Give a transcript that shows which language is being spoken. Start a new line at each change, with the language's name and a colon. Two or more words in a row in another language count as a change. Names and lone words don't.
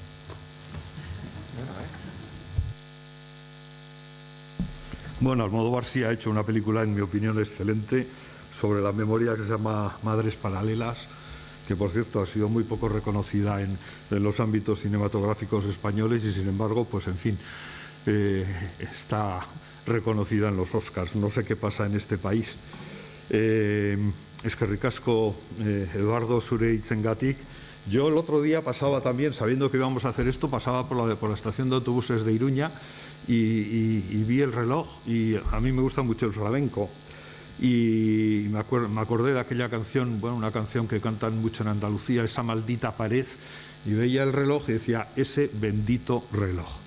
Spanish: Bueno, Almodóvar sí ha hecho una película, en mi opinión, excelente, sobre la memoria, que se llama Madres Paralelas, que por cierto ha sido muy poco reconocida en los ámbitos cinematográficos españoles y sin embargo, pues en fin, está reconocida en los Oscars. No sé qué pasa en este país.
Basque: Eskerrik asko Eduardo zure hitzengatik,
Spanish: Yo el otro día pasaba también, sabiendo que íbamos a hacer esto, pasaba por la estación de autobuses de Iruña y vi el reloj, y a mí me gusta mucho el flamenco. Y me acordé de aquella canción, bueno, una canción que cantan mucho en Andalucía, Esa maldita pared, y veía el reloj y decía, ese bendito reloj.